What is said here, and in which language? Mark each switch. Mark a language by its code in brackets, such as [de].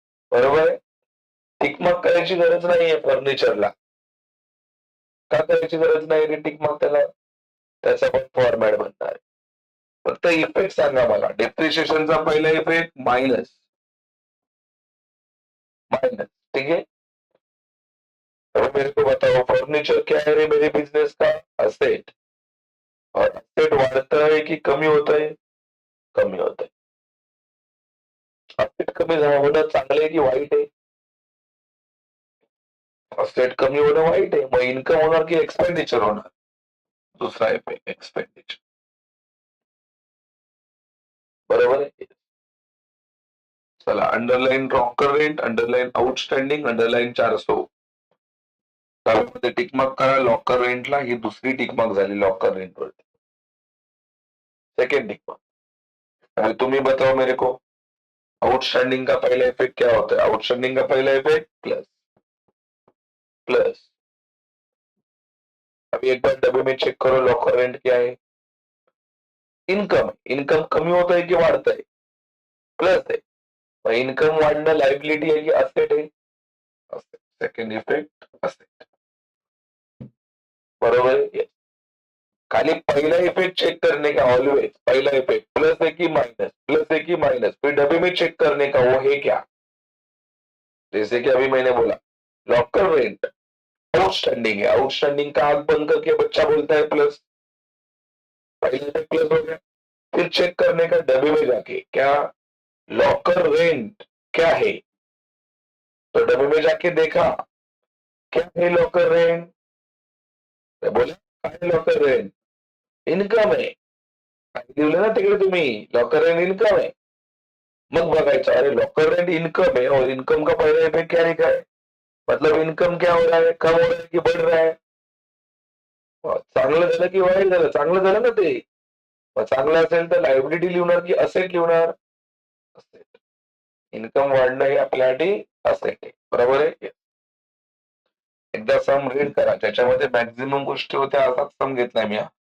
[mr] बरोबर आहे? टिकमार्क करायची गरज नाहीये फर्निचरला. का करायची गरज नाही रे टिकमार्क त्याला? त्याचा पण फॉर्मॅट बनणार आहे. फक्त इफेक्ट सांगा मला. डेप्रिशिएशनचा पहिला इफेक्ट मायनस. [hi] माइनस, ठीक है. अब मेरे को बताओ फर्नीचर क्या है रे मेरे बिजनेस का? असेट. और असेट वाढता है कि कमी होता है? कमी होता है. [mr] असेट कमी होणं चांगलं आहे की वाईट आहे? असेट कमी होणं वाईट आहे. मग इन्कम होणार की एक्सपेंडिचर होणार? दुसरा इफेक्ट एक्सपेंडिचर. बरोबर आहे. चला underline rocker rent, underline outstanding, underline 400. त्यामध्ये टिकमार्क करा लॉकर रेंटला. ही दुसरी टिकमार्क झाली लॉकर रेंट वरती. [en] Second tick mark. [hi] अभी तुम ही बताओ मेरे को, आउटस्टैंडिंग का पहला इफेक्ट क्या होता है? आउटस्टैंडिंग का पहला इफेक्ट प्लस. प्लस. अभी एक बार डब्बे में चेक करो लॉकर रेंट क्या है? [en] Income. [mr] इनकम कमी होत आहे की वाढत आहे? प्लस आहे. मग इनकम वाढणं लायबिलिटी आहे की असेट आहे? [en] Asset. Second effect asset. बरोबर है. yes. [hi] खाली पहला इफेक्ट चेक करने का ऑलवेज पहला इफेक्ट प्लस है कि माइनस, प्लस है कि माइनस, फिर डब्बे में चेक करने का वो है क्या? जैसे कि अभी मैंने बोला लॉकर रेंट आउटस्टैंडिंग है. आउटस्टैंडिंग का आंख बंद करके बच्चा बोलता है प्लस. पहले इफेक्ट प्लस हो गया. फिर चेक करने का डब्बे में जाके क्या लॉकर रेंट क्या है? तो डब्बे में जाके देखा क्या है लॉकर रेंट? [mr] बोला काय लॉकर रेंट? इनकम आहे. लिहिलं ना तिकडे तुम्ही लॉकर रेंट इनकम आहे. मग बघायचं, [hi] अरे लॉकर रेंट इनकम है और इनकम का पहला इफेक्ट क्या लिखा है, मतलब इनकम क्या हो रहा है, कम हो रहा है की बढ़ रहा है. [mr] चांगलं झालं की वाईट झालं, चांगलं झालं ना ते. चांगलं असेल तर लायबिलिटी लिहणार की असेट लिहणार, असेट. इन्कम वाढणं हे आपल्यासाठी असेट आहे, बरोबर आहे. एकदा सम रीड करा, ज्याच्यामध्ये मॅक्झिमम गोष्टी होत्या असाच सम घेतलाय मी.